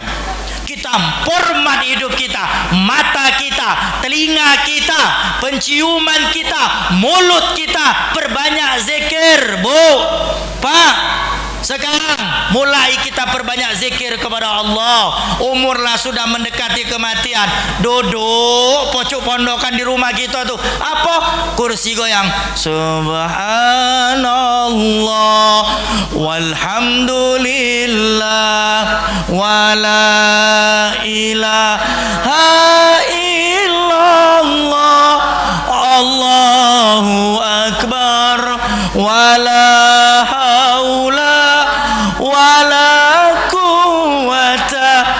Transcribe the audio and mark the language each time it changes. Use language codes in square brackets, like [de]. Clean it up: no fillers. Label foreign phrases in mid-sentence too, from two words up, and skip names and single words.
[id] Kita format hidup kita, mata kita, telinga kita, penciuman kita, mulut kita, perbanyak zikir Bu, Pak. Sekarang mulai kita perbanyak zikir kepada Allah. Umurlah sudah mendekati kematian. Duduk pojok pondokan di rumah kita tuh apa? Kursi goyang. [ar] سبحان الله والحمد لله ولا إله إلا الله الله أكبر ولا حول ولا قوة